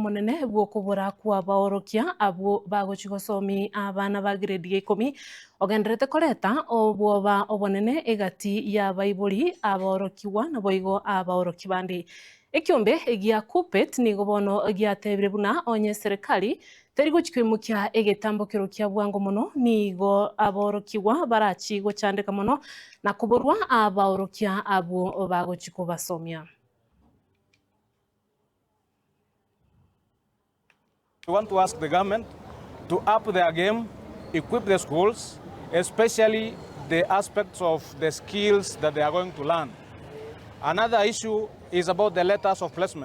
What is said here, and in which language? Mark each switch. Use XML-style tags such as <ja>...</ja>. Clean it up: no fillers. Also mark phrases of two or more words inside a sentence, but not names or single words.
<guz>munene bwo kubura kwa baorokia abo bagochigosomi abana ba grade ya 10 ogenderete koreta obwoba obonene egati ya baibuli abaorokiwa na boigo abaoroki bandi ekiombe egia KUPPET nigo bono giatebire buna onye serikali terigo chikwimukia egetambokero kia bwango muno nigo aborokiwa barachi gochandeka muno na kuburwa abaorokia abo bagochiko basomia.</guz> <en>We want to ask the government to up their game, equip the schools, especially the aspects of the skills that they are going to learn. Another issue is about the letters of placement.</en>